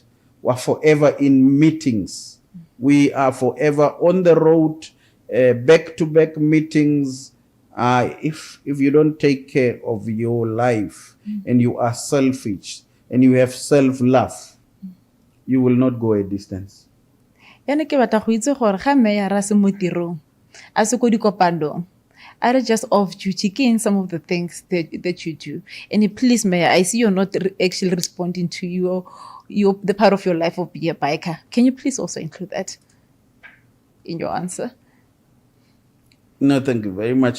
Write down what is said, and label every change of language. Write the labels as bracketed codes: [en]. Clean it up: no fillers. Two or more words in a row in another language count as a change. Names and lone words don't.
[en] We're forever in meetings. We are forever on the road, back-to-back meetings. If you don't take care of your life and you are selfish and you have self-love, you will not go a distance. [tn] Yana ke batla go itse gore ga mme ya ra se mo tirong a se ko dikopanong [en] are just off duty in some of the things that you do. And please, Mayor, I see you're not actually responding to the part of your life of being a biker. Can you please also include that in your answer? No, thank you very much.